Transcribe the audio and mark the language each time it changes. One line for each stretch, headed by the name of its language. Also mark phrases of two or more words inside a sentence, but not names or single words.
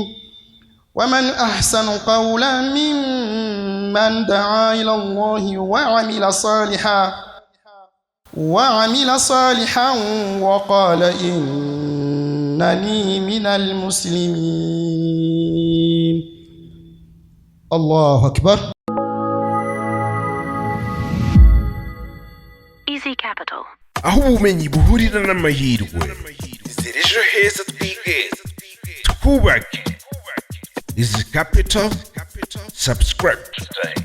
Arabic: ومن أحسن قولا ممن دعا إلى الله وعمل صالحا وقال إنني من المسلمين. الله أكبر.
Kinyarwanda: Easy Capital. aho ubumenyi buhurira n'amahirwe. Inzira ejo heza twigeze twubake. Easy Capital. Subscribe.